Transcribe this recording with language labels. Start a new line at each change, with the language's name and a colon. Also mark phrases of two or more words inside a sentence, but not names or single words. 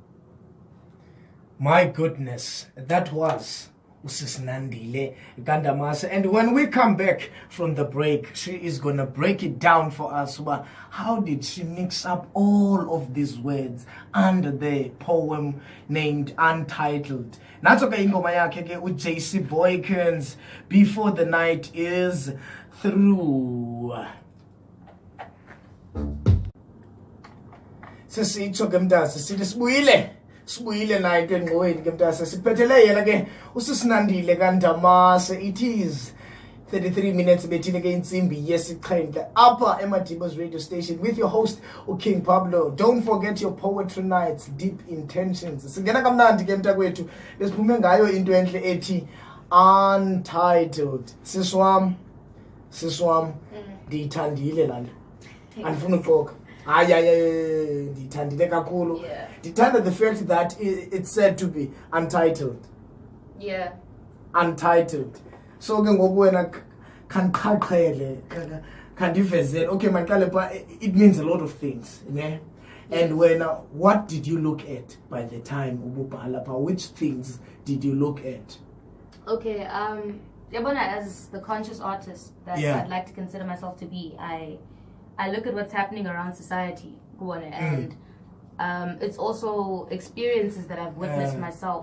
English: My goodness, that was Nandile Gandamase. And when we come back from the break, she is gonna break it down for us. Well, how did she mix up all of these words under the poem named Untitled?
Xhosa: Natsoka ingoma yakhe ke uJC Boykins, Before the Night Is Through. Sisitsho ke mntase sithi sibuyile naye ke ngqweni ke mntase siphethele yena ke usisinandile Gandamase.
English: It is 33 minutes
Xhosa: bethile ke insimbi yesixhenxe apha
English: eMadiba's radio station with your host King Pablo. Don't forget your poetry nights, deep intentions.
Xhosa: Singena kamnandi ke mntakwethu besiphume ngayo into enhle ethi Untitled. Siswam siswam ndiyithandile lana andifuna uxoka hayi ndiyithandile kakhulu ndithanda
English: the fact that it's said to be untitled untitled so
Xhosa: ke ngoku wena khandiqhaqhele khandivezele okay maqale pha
English: it means a lot of things ne and when what did you look at by the time
Xhosa: ububhala pha
English: which things did you look at okay yabona as the conscious artist that I'd like to consider myself to be I look at what's happening around society and it's also experiences that I've witnessed myself.